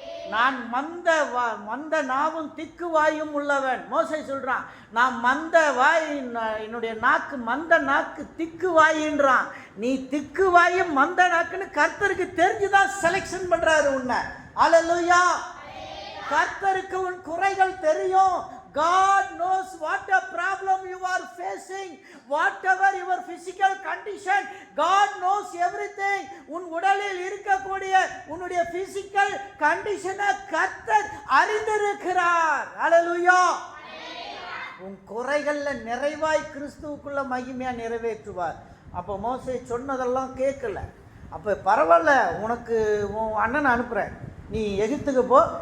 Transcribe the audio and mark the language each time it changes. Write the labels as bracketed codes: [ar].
[ta] நான் மந்த நாவும் திக்கு வாயும் உள்ளவன். மோசே சொல்றான் நான் மந்த வாய், என்னுடைய நாக்கு மந்த நாக்கு திக்கு வாயின்றான். நீ திக்கு வாயும் மந்த நாக்குன்னு கர்த்தருக்கு தெரிஞ்சுதான் செலக்ஷன் பண்றாரு உன்னை. அல்லேலூயா. கர்த்தருக்கு உன் குறைகள் தெரியும். [en] God knows what a problem you are facing, whatever your physical condition, God knows everything. [ta] உன் உடலில் இருக்கக்கூடிய உன்னுடைய physical condition-ஐ கர்த்தர் அறிந்திருக்கிறார். அல்லேலூயா. உன் குறைகள்ல நிறைவாய் கிறிஸ்துவுக்குள்ள மகிமையா நிறைவேற்றுவார். அப்போ மோசே சொன்னதெல்லாம் கேட்கல. அப்போ பரவாயில்ல, உனக்கு உன் அண்ணனை அனுப்புகிறேன், நீ எகிப்துக்கு போ.